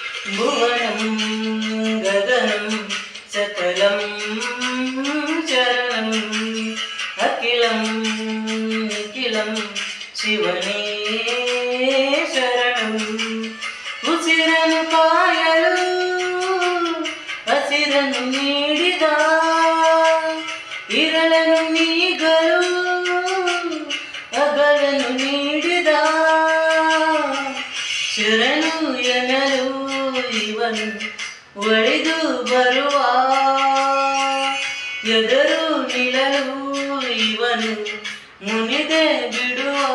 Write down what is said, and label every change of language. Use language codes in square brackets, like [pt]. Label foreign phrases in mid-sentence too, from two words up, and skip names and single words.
[sa] भुवनं गगनं सकलं चरणम् अखिलं निखिलं शिवने शरणम् [kn] ಉಸಿರನ್ನು ಕಾಯಲು ಹಸಿರನ್ನು ನೀಡಿದ ಇರುಳನ್ನು ನೀಗಲು ಹಗಲನ್ನು ನೀಡಿದ ಶರಣು ಎನ್ನಲು ಇವನು ಒಳಿದು ಬರುವ ಎದರು ನಿಲ್ಲಲು ಇವನು ಮುನಿದೆ ಬಿಡುವ